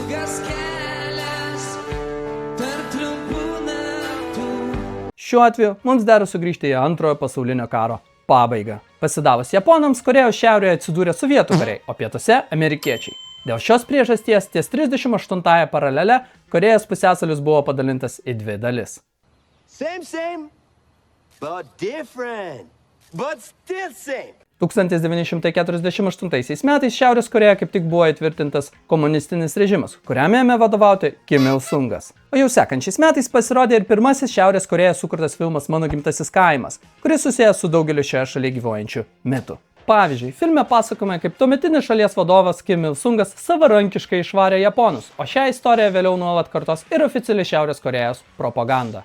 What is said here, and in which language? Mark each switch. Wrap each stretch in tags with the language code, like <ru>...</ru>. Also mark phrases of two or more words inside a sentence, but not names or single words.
<lt>Šiuo atveju mums dera sugrįžti į Antrojo pasaulinio karo pabaigą. Pasidavus Japonams, Korėjos šiaurėje atsidūrė Sovietų kariai, o pietuose amerikiečiai. Dėl šios priežasties ties 38-ąją paralelę Korėjos pusiasalis buvo padalintas į dvi dalis.</lt> <en>Same, but different, but still same.</en> <lt>1948 metais Šiaurės Korėja kaip tik buvo įtvirtintas komunistinis režimas, kuriam ėmė vadovauti Kim Il-sungas. O jau sekančiais metais pasirodė ir pirmasis Šiaurės Korėjoje sukurtas filmas Mano gimtasis kaimas, kuris susijęs su daugeliu šioje šalyje gyvuojančių mitų. Pavyzdžiui, filme pasakojama, kaip tuometinis šalies vadovas Kim Il-sungas savarankiškai išvarė japonus, o šią istoriją vėliau nuolat kartos ir oficiali Šiaurės Korėjos propaganda.</lt>